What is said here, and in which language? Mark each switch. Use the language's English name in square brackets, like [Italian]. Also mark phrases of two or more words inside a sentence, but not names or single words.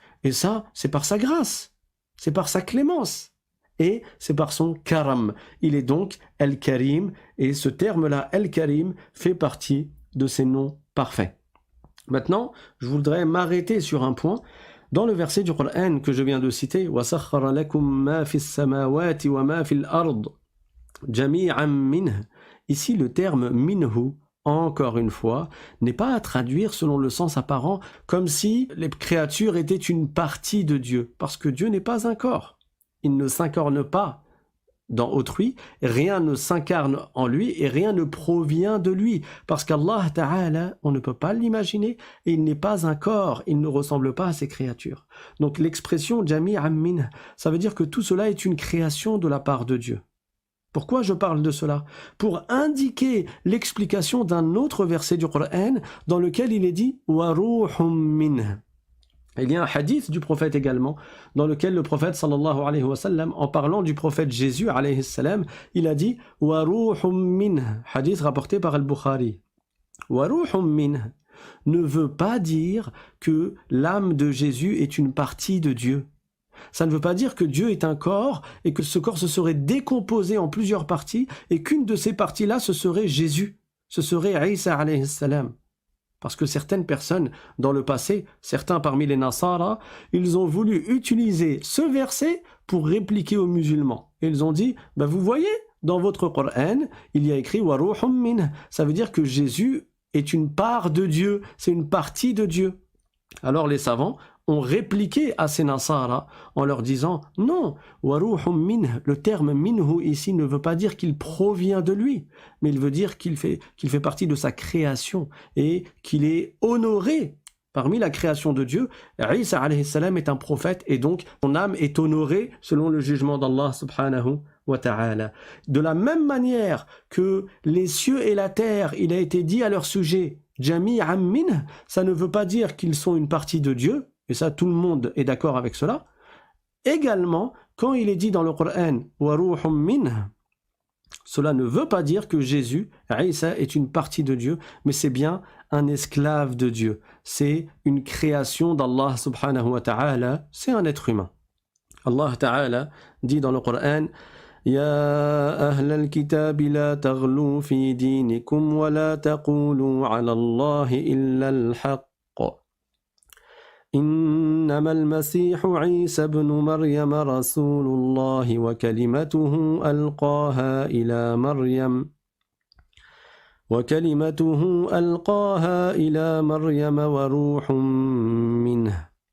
[French] Et ça, c'est par sa grâce, c'est par sa clémence, et c'est par son karam. Il est donc Al-Karim, et ce terme-là, Al-Karim, fait partie de ses noms parfaits. Maintenant, je voudrais m'arrêter sur un point. Dans le verset du Coran que je viens de citer, [Arabic] وَسَخَّرَ لَكُم مَّا فِي السَّمَاوَاتِ وَمَا فِي الْأَرْضِ جَمِيعًا مِّنْهُ. [French] Ici, le terme minhu encore une fois, n'est pas à traduire selon le sens apparent comme si les créatures étaient une partie de Dieu, parce que Dieu n'est pas un corps. Il ne s'incarne pas dans autrui, rien ne s'incarne en lui et rien ne provient de lui, parce qu' [Arabic] الله تعالى, [French] on ne peut pas l'imaginer et il n'est pas un corps, il ne ressemble pas à ces créatures. Donc l'expression [Arabic] جميعا من, [French] ça veut dire que tout cela est une création de la part de Dieu. Pourquoi je parle de cela? Pour indiquer l'explication d'un autre verset du Coran dans lequel il est dit [Arabic] وروح من. [French] Il y a un hadith du prophète également, dans lequel le prophète [Arabic] صلى الله عليه وسلم, [French] en parlant du prophète Jésus [Arabic] عليه السلام, [French] il a dit [Arabic] وروح من, [French] hadith rapporté par Al-Bukhari. [Arabic] وروح من [French] ne veut pas dire que l'âme de Jésus est une partie de Dieu. Ça ne veut pas dire que Dieu est un corps et que ce corps se serait décomposé en plusieurs parties et qu'une de ces parties-là, ce serait Jésus, ce serait Isa [Arabic] عليه السلام. [French] Parce que certaines personnes, dans le passé, certains parmi les Nasara, ils ont voulu utiliser ce verset pour répliquer aux musulmans. Et ils ont dit, vous voyez, dans votre Coran, il y a écrit « [Arabic] وروح من ». [French] Ça veut dire que Jésus est une part de Dieu, c'est une partie de Dieu. Alors les savants ont répliqué à ces Nasara en leur disant « Non, [Arabic] وروح من », [French] le terme « minhu » ici ne veut pas dire qu'il provient de lui, mais il veut dire qu'il fait partie de sa création et qu'il est honoré parmi la création de Dieu. Isa [Arabic] عليه السلام [French] est un prophète et donc son âme est honorée selon le jugement d' [Arabic] الله سبحانه وتعالى. [French] De la même manière que les cieux et la terre, il a été dit à leur sujet « [Arabic] جميعا من », [French] ça ne veut pas dire qu'ils sont une partie de Dieu, et ça, tout le monde est d'accord avec cela. Également, quand il est dit dans le Coran « [Arabic] وروح من », [French] cela ne veut pas dire que Jésus, Isa, est une partie de Dieu, mais c'est bien un esclave de Dieu. C'est une création d' [Arabic] الله سبحانه وتعالى, [French] c'est un être humain. [Arabic] الله تعالى [French] dit dans le Coran « [Arabic] يا أهل الكتاب لا تغلوا في دينكم ولا تقولوا على الله إلا الحق. إنما المسيح عيسى ابن مريم رسول الله وكلمته ألقاها إلى مريم وروح منه